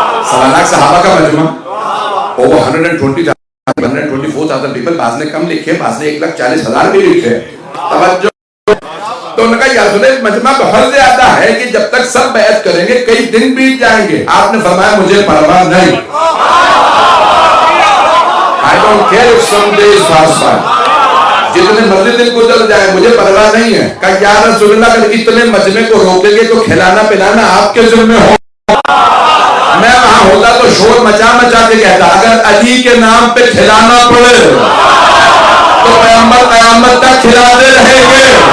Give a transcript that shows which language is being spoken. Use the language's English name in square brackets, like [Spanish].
[Urdu] 1.25 لاکھ صحابہ کا مجمع, [English] over 124,000 people. [Urdu] بعض نے کم لکھے, بعض نے 1,40,000 بھی لکھے. توجہ. تو انہوں نے کہا یا رسول اللہ مجمع بہت زیادہ ہے کہ جب تک سب بیعت کریں گے کئی دن بیت جائیں گے. آپ نے فرمایا مجھے پرواہ نہیں. [English] I don't care if some days pass by. [Urdu] جتنے مرضی دن گزر جائیں مجھے پرواہ نہیں ہے. کہا یا رسول اللہ اگر اتنے مجمع کو روکیں گے تو کھلانا پلانا آپ کے ذمہ ہو. میں وہاں ہوتا تو شور مچا مچا کے کہتا اگر علی کے نام پہ کھلانا پڑے تو پیغمبر قیامت تک کھلاتے رہیں گے.